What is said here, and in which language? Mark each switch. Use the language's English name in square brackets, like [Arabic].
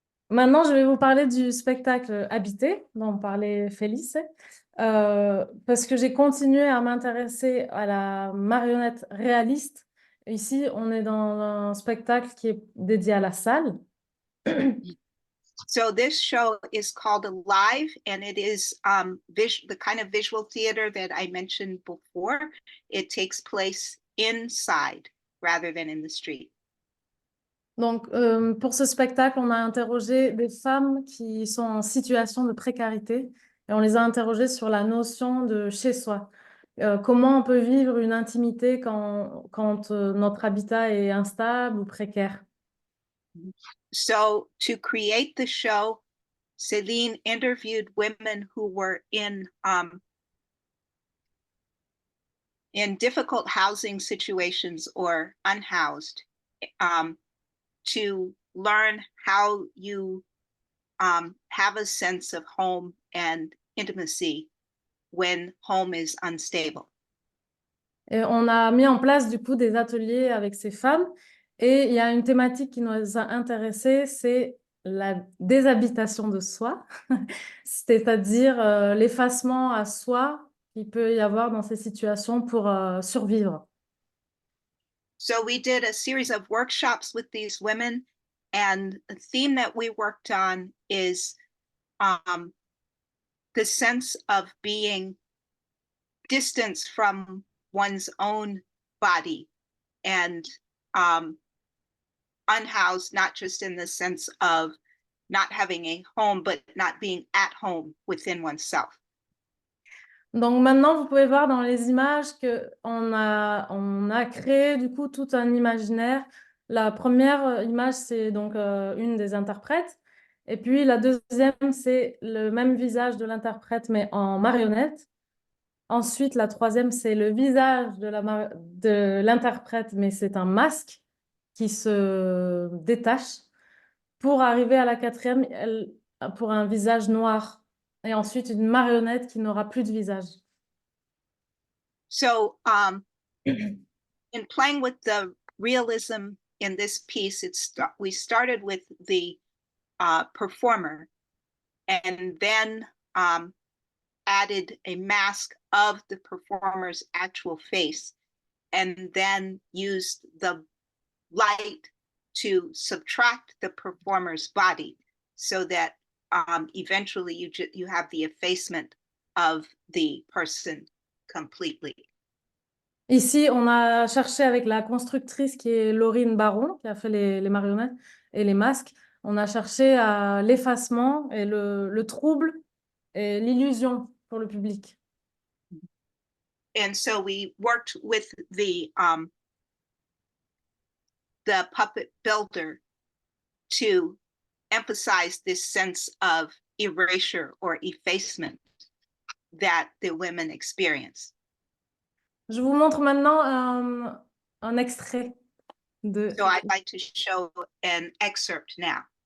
[French] Maintenant, je vais vous parler du spectacle Habité, dont parlait Félix, parce que j'ai continué à m'intéresser à la marionnette réaliste. Ici, on est dans un spectacle qui est dédié à la salle. [English] So this show is called Alive, and it is the kind of visual theater that I mentioned before. It takes place inside rather than in the street. [French] Donc, pour ce spectacle, on a interrogé des femmes qui sont en situation de précarité et on les a interrogées sur la notion de chez soi. Comment on peut vivre une intimité quand notre habitat est instable ou précaire. [English] So to create the show, Celine interviewed women who were in difficult housing situations or unhoused, to learn how you have a sense of home and intimacy when home is unstable. [French] Et on a mis en place du coup des ateliers avec ces femmes et il y a une thématique qui nous a intéressés, c'est la déshabitation de soi, c'est-à-dire l'effacement à soi qu'il peut y avoir dans ces situations pour survivre. [English] So we did a series of workshops with these women, and the theme that we worked on is the sense of being distanced from one's own body and unhoused, not just in the sense of not having a home, but not being at home within oneself. [French] Donc maintenant, vous pouvez voir dans les images qu'on a créé du coup tout un imaginaire. La première image, c'est donc une des interprètes. Et puis la deuxième, c'est le même visage de l'interprète, mais en marionnette. Ensuite, la troisième, c'est le visage de l'interprète, mais c'est un masque qui se détache pour arriver à la quatrième, pour un visage noir. Et ensuite, une marionnette qui n'aura plus de visage. [English] So in playing with the realism in this piece, we started with the performer and then added a mask of the performer's actual face and then used the light to subtract the performer's body so that eventually you have the effacement of the person completely. [French] Ici, on a cherché avec la constructrice qui est Laurine Baron, qui a fait les marionnettes et les masques. On a cherché à l'effacement et le trouble et l'illusion pour le public. [English] And so we worked with the puppet builder to emphasize this sense of erasure or effacement that the women experience. [French] Je vous montre maintenant un extrait de... [English] So I'd like to show an excerpt now.